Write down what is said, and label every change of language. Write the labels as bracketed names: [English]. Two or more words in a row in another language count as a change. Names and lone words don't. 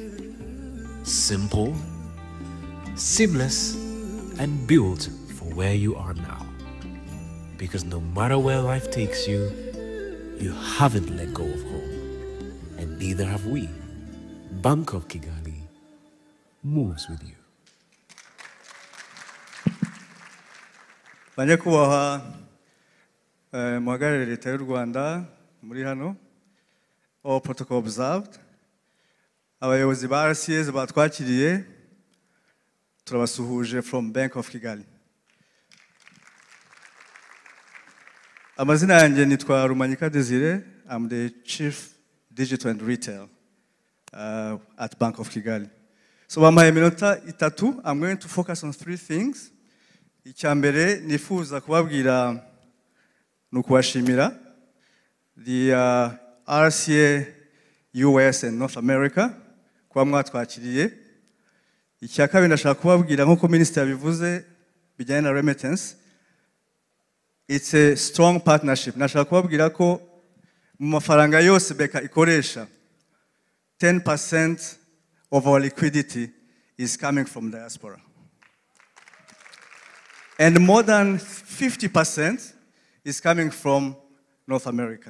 [English] Simple, seamless, and built for where you are now. Because no matter where life takes you, you haven't let go of home. And neither have we. Bank of Kigali moves with you. [Kinyarwanda] banyakubahwa muhagarariye leta y'u Rwanda muri hano, [English] all protocol observed, [Kinyarwanda] abayobozi ba RCS batwakiriye turabasuhuje from Bank of Kigali. Amazina yanjye nitwa Rumanyika Desire. [English] I'm the Chief Digital and Retail at Bank of Kigali. [Kinyarwanda] So bampaye minota itatu. [English] I'm going to focus on 3 things. [Kinyarwanda] Icyambere nifuza kubabwira nukubashimira the RCA US and North America kuba mwatwakiriye. Icyakabiri ndashaka kubabwira nkuko Minister yabivuze bijyanye na remittance. [English] It's a strong partnership. [Kinyarwanda] Nashaka kubabwira ko mu mafaranga yose beka ikoresha [English] 10% of our liquidity is coming from diaspora. And more than 50% is coming from North America.